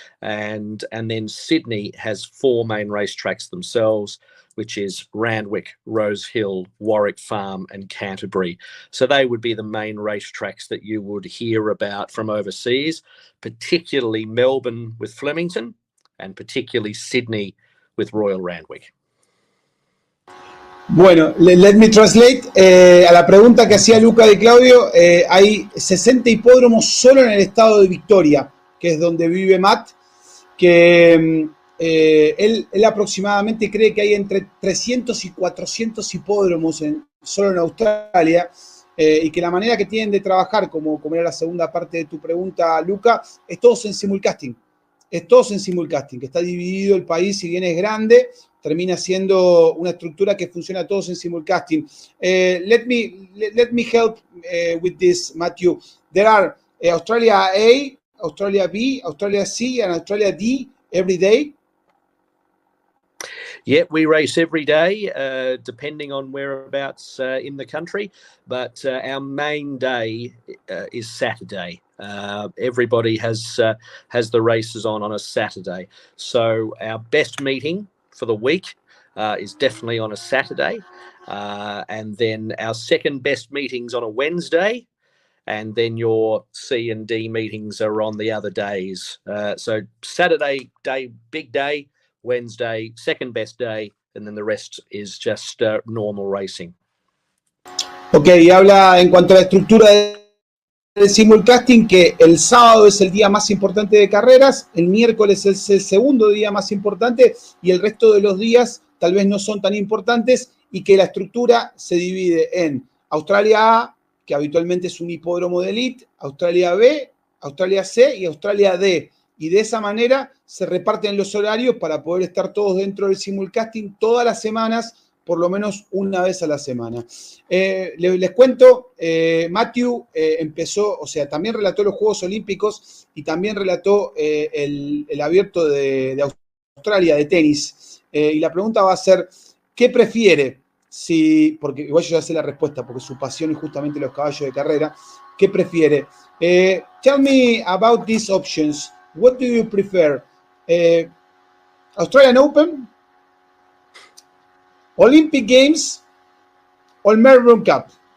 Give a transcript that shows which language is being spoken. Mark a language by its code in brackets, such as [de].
[en] And then Sydney has 4 main racetracks themselves, which is Randwick, Rose Hill, Warwick Farm and Canterbury. So they would be the main racetracks that you would hear about from overseas, particularly Melbourne with Flemington and particularly Sydney with Royal Randwick. Bueno, let me translate. [es] A la pregunta que hacía Luca de Claudio, hay 60 hipódromos solo en el estado de Victoria, que es donde vive Matt, que él aproximadamente cree que hay entre 300 y 400 hipódromos solo en Australia, y que la manera que tienen de trabajar, como era la segunda parte de tu pregunta, Luca, es todos en simulcasting. Es todos en simulcasting, que está dividido el país, si bien es grande, termina siendo una estructura que funciona todos en simulcasting. [en] Let me help with this, Matthew. There are Australia A, Australia B, Australia C, and Australia D every day. Yeah, we race every day, depending on whereabouts in the country. But our main day is Saturday. Everybody has the races on a Saturday. So our best meeting for the week is definitely on a Saturday. And then our second best meetings on a Wednesday. And then your C and D meetings are on the other days. So Saturday day, big day. Wednesday, second best day, and then the rest is just normal racing. [es] Ok, y habla en cuanto a la estructura del simulcasting, que el sábado es el día más importante de carreras, el miércoles es el segundo día más importante y el resto de los días tal vez no son tan importantes, y que la estructura se divide en Australia A, que habitualmente es un hipódromo de elite, Australia B, Australia C y Australia D. Y de esa manera se reparten los horarios para poder estar todos dentro del simulcasting todas las semanas, por lo menos una vez a la semana. Les cuento, Matthew empezó, o sea, también relató los Juegos Olímpicos y también relató el abierto de Australia de tenis. Y la pregunta va a ser, ¿qué prefiere? Porque igual yo ya sé la respuesta, porque su pasión es justamente los caballos de carrera. ¿Qué prefiere? [en] Tell me about these options. What do you prefer? Australian Open Olympic Games or Melbourne Cup?